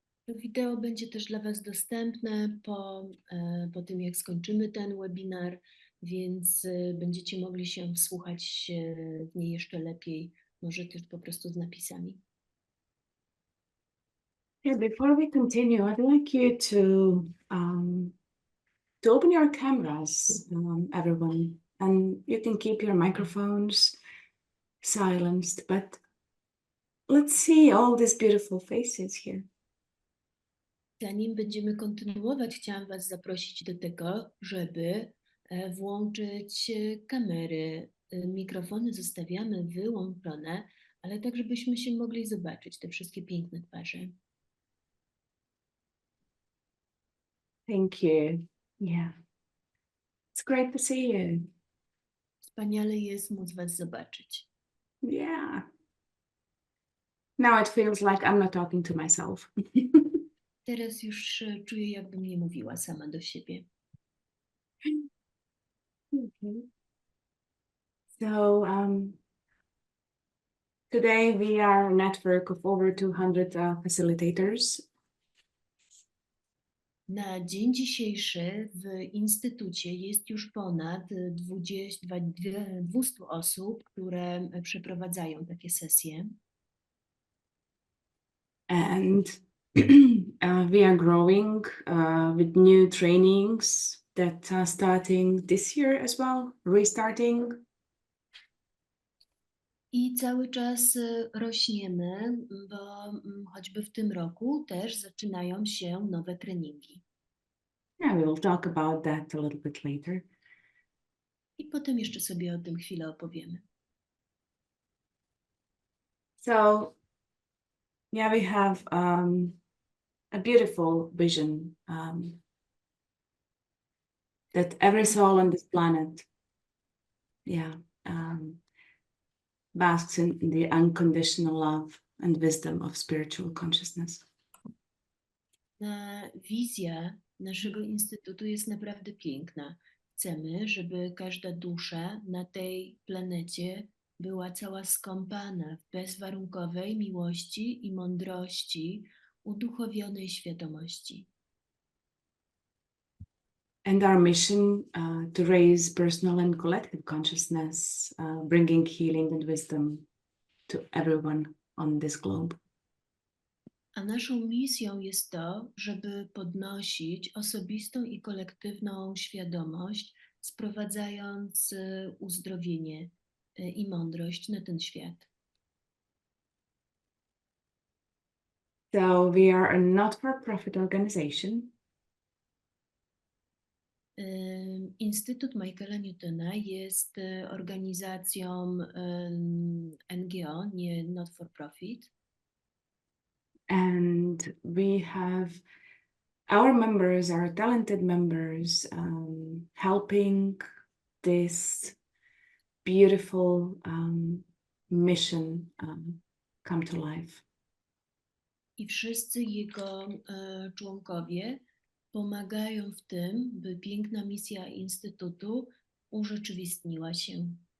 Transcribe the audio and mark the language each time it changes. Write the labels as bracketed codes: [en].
[pl] To wideo będzie też dla Was dostępne po tym, jak skończymy ten webinar, więc będziecie mogli się wsłuchać w nie jeszcze lepiej, może też po prostu z napisami. [en] yeah, before we continue, I'd like you to open your cameras, everyone, and you can keep your microphones silenced, but let's see all these beautiful faces here. [pl] Zanim będziemy kontynuować, chciałam Was zaprosić do tego, żeby włączyć kamery. Mikrofony zostawiamy wyłączone, ale tak, żebyśmy się mogli zobaczyć te wszystkie piękne twarze. [en] Thank you. Yeah. It's great to see you. [pl] Wspaniale jest móc Was zobaczyć. Yeah. [en] Now it feels like I'm not talking to myself. [pl] Teraz już czuję, jakbym nie mówiła sama do siebie. Okay. [en] So today we are a network of over 200 facilitators. [pl] Na dzień dzisiejszy w Instytucie jest już ponad 200 osób, które przeprowadzają takie sesje. [en] And we are growing with new trainings that are starting this year as well, restarting. [pl] I cały czas rośniemy, bo choćby w tym roku też zaczynają się nowe treningi. [en] Yeah, we will talk about that a little bit later. [pl] I potem jeszcze sobie o tym chwilę opowiemy. [en] So, yeah, we have a beautiful vision that every soul on this planet, basks in the unconditional love and wisdom of spiritual consciousness. [pl] Wizja naszego Instytutu jest naprawdę piękna. Chcemy, żeby każda dusza na tej planecie była cała skąpana w bezwarunkowej miłości i mądrości uduchowionej świadomości. [en] And our mission to raise personal and collective consciousness, bringing healing and wisdom to everyone on this globe. [pl] A naszą misją jest to, żeby podnosić osobistą i kolektywną świadomość, sprowadzając uzdrowienie i mądrość na ten świat. [en] So we are a not-for-profit organization. [pl] Instytut Michaela Newtona jest organizacją NGO, nie [en] not for profit. And we have our members, our talented members, helping this beautiful mission come to life. [pl] I wszyscy jego członkowie pomagają w tym, by piękna misja Instytutu urzeczywistniła się.